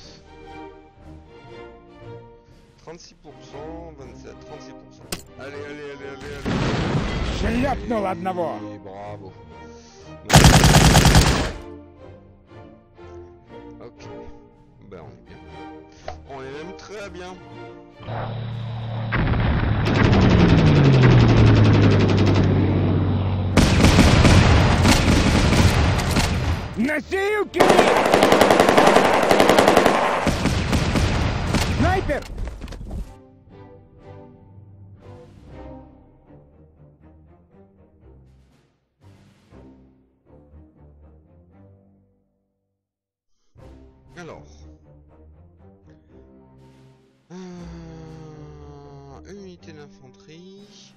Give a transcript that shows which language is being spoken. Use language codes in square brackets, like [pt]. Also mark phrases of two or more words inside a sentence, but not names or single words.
[fr] 36%, 27, 36%. Allez, allez, allez, allez, allez. [ru] Шляпнул одного. [fr] Et bravo. Ok. Ben on est bien. On est même très bien. [ru] Носилки! Снайпер! [fr] Alors. Une unité d'infanterie.